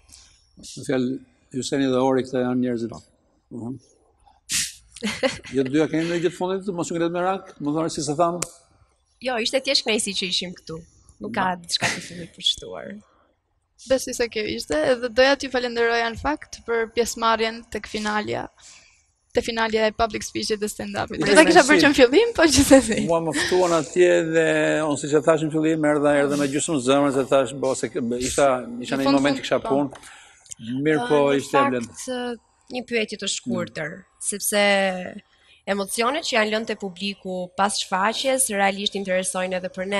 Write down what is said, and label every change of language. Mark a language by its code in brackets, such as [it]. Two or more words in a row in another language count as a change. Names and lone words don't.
[sq] Në fjalë, Juseni dhe Ori këta janë njerëzit. Ju të dyja keni ndonjë gjë të fundit, mos u ngret merak, më thoni si se tham. Jo, ishte thjesht kënaqësi që ishim këtu. Nuk ka diçka të fundit për shtuar. Besoj se kjo ishte, edhe doja t'ju falenderoja në fakt për pjesëmarrjen tek finalja. Te finalja e [en] public speech-it [sq] dhe stand-up-it. Do ta kisha bërë që në fillim, po gjithsesi. Mua më ftuan atje dhe unë siç e thash në fillim, erdha me gjysmë zemrën se thash, se isha në një moment që kisha punë. Mirë, po ishte vlen. Një pyetje të shkurtër, sepse emocionet që janë lënë te publiku pas shfaqjes realisht interesojnë edhe për ne.